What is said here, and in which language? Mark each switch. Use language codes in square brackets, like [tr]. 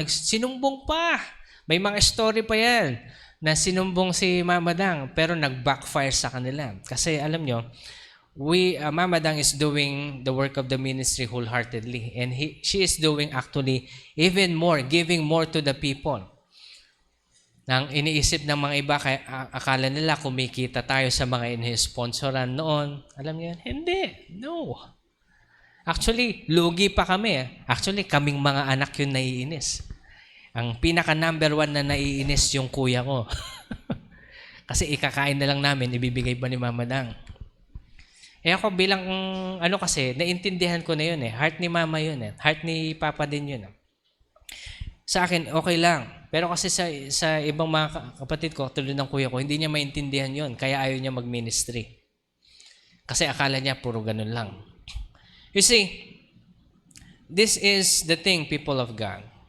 [tl] Sinumbong pa. May mga story pa yan na sinumbong si Mama Dang pero nag-backfire sa kanila. Kasi alam nyo, [en] Mama Dang is doing the work of the ministry wholeheartedly. And she is doing actually even more, giving more to the people. [tl] Nang iniisip ng mga iba, akala nila kumikita tayo sa mga ini-sponsoran noon. Alam niyo yan? Hindi. No. Actually, lugi pa kami. Actually, kaming mga anak yun naiinis. Ang pinaka-number 1 na naiinis yung kuya ko. Kasi ikakain na lang namin, ibibigay pa ni Mama Dang. Ako bilang, kasi, naintindihan ko na yun eh. Heart ni Mama yun eh. Heart ni Papa din yun eh. Sa akin, okay lang. Pero kasi sa ibang mga kapatid ko, tulad ng kuya ko, hindi niya maintindihan yon, kaya ayaw niya mag-ministry. Kasi akala niya puro ganun lang. [en] You see, this is the thing, people of God.